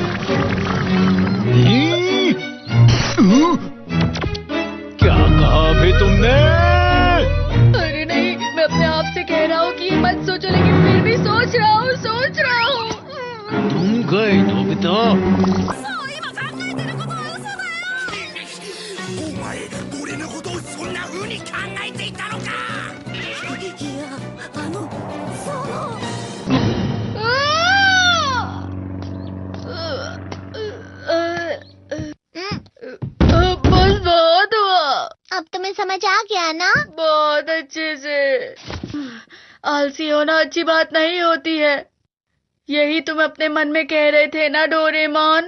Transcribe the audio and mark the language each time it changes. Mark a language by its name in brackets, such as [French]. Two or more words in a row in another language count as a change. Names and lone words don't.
[Hindi] क्या कहा अभी तुमने? अरे नहीं, मैं अपने आप से कह रहा हूँ कि ये मत सोचो, लेकिन फिर भी सोच रहा हूँ। तुम गए नोबिता। [Japanese] お前、俺のことをそんな風に考えていたのか。いや、 [Hindi] बस बहुत हुआ। अब तुम्हें समझ आ गया ना? बहुत अच्छे से। आलसी होना अच्छी बात नहीं होती है, यही तुम अपने मन में कह रहे थे ना डोरेमोन?